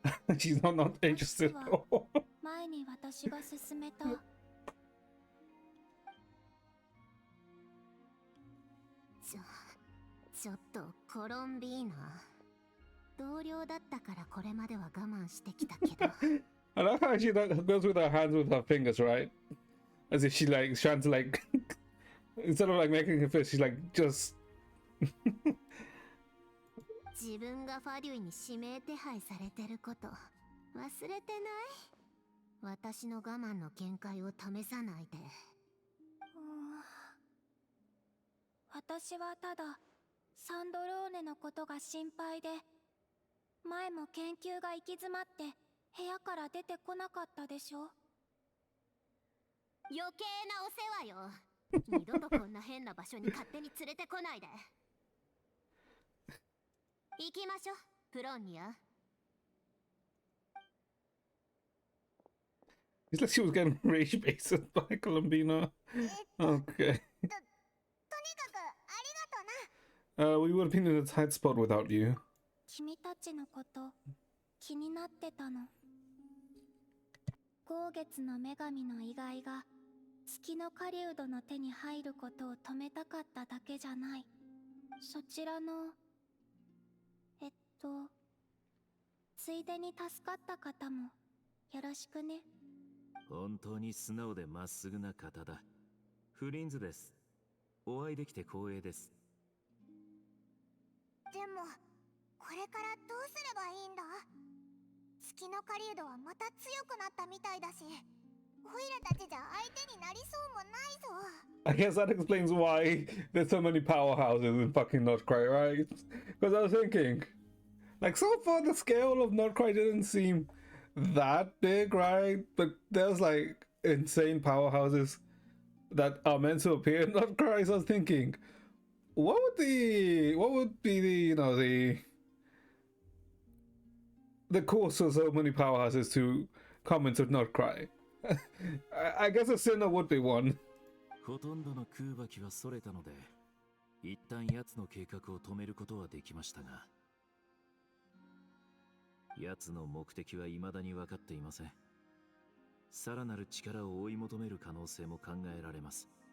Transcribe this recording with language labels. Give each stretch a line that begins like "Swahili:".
English: She's not interested.
Japanese: 前に私が勧めた。ちょっとコロンビーナ、同僚だったからこれまでは我慢してきたけど。
English: I love how she goes with her hands with her fingers, right? As if she like trying to like instead of like making her fist, she's like just
Japanese: 自分がファデュイに指名手配されてること忘れてない？私の我慢の限界を試さないで。私はただサンドローネのことが心配で、前も研究が行き詰まって部屋から出てこなかったでしょ。余計なお世話よ。二度とこんな変な場所に勝手に連れてこないで。行きましょう、プロンニア。
English: it's like she was getting rage baited by Colombina. Okay. We would have been in a tight spot without you.
Japanese: 君たちのこと気になってたの。豪月の女神の遺骸が月の狩人の手に入ることを止めたかっただけじゃない。そちらのついでに助かった方もよろしくね。本当に素直でまっすぐな方だ。フリンズです。お会いできて光栄です。でもこれからどうすればいいんだ？月の狩人はまた強くなったみたいだし、オイラたちじゃ相手になりそうもないぞ。
English: I guess that explains why there's so many powerhouses in fucking Nordcry, right? Because I was thinking, like, so far the scale of Nordcry didn't seem that big, right? But there's like insane powerhouses that are meant to appear in Nordcry. So I was thinking, what would be the course of so many powerhouses to come into Nordcry? I guess a sinner would be one.
Japanese: ほとんどの空爆機はそれたので、一旦奴の計画を止めることはできましたが、奴の目的は未だに分かっていません。さらなる力を追い求める可能性も考えられます。